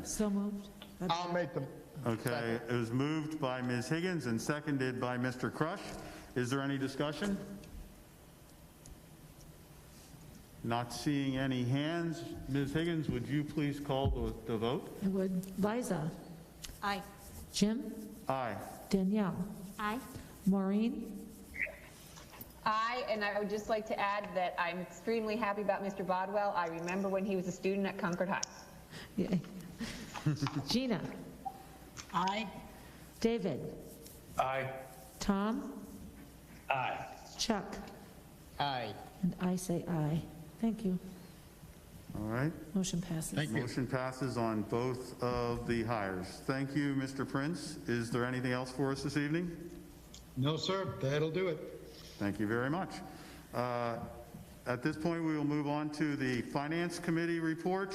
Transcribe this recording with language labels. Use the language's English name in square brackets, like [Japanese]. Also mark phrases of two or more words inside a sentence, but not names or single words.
[English] So moved. I'll make them. Okay, it was moved by Ms. Higgins and seconded by Mr. Crush. Is there any discussion? Not seeing any hands. Ms. Higgins, would you please call the vote? I would. Liza? Aye. Jim? Aye. Danielle? Aye. Maureen? Aye, and I would just like to add that I'm extremely happy about Mr. Bodwell. I remember when he was a student at Concord High. Yay. Gina? Aye. David? Aye. Tom? Aye. Chuck? Aye. And I say aye. Thank you. All right. Motion passes. Thank you. Motion passes on both of the hires. Thank you, Mr. Prince. Is there anything else for us this evening? No, sir, that'll do it. Thank you very much. At this point, we will move on to the Finance Committee report.